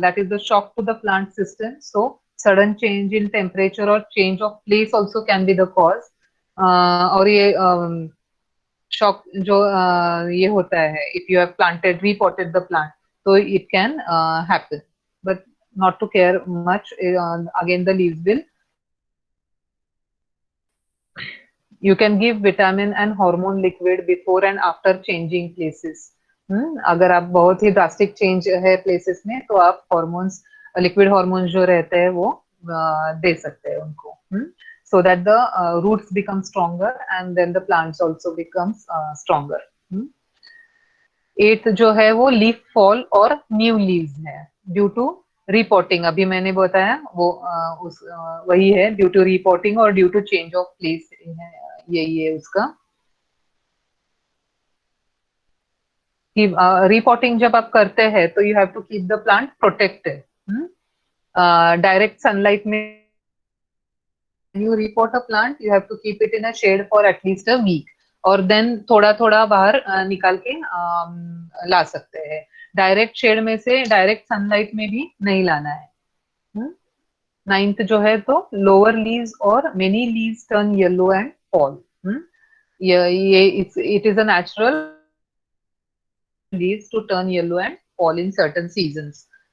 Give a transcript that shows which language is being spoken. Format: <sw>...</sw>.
<en>That is the shock to the plant system. So sudden change in temperature or change of place also can be the cause.</en> <hi>और ये shock जो ये होता है,</hi> <en>If you have planted repotted the plant, तो it can happen, but not to care much. Again the leaves will, you can give vitamin and hormone liquid before and after changing places.</en> <hi>अगर आप बहुत ही drastic change है places में, तो आप hormones, liquid hormones जो रहते हैं वो दे सकते हैं उनको,</hi> <en>so that the roots become stronger and then the plants also becomes stronger.</en> <hi>8th जो है वो लीफ फॉल और न्यू लीव्स है ड्यू टू रिपोर्टिंग। अभी मैंने बताया वो वही है, ड्यू टू रिपोर्टिंग और due to change of place, यही है उसका।</hi> <en>repotting</en> <hi>जब आप करते हैं तो</hi> <en>You have to keep the plant protected. Direct sunlight में you repot a plant, you have to keep it in a shade for at least a week,</en> <hi>और देन थोड़ा थोड़ा बाहर निकाल के ला सकते हैं। डायरेक्ट शेड में से डायरेक्ट सनलाइट में भी नहीं लाना है।</hi> <en>9th</en> <hi>जो है तो</hi> <en>Lower leaves और many leaves turn yellow and fall. ये it is a natural leaves to turn yellow and fall in certain seasons.</en>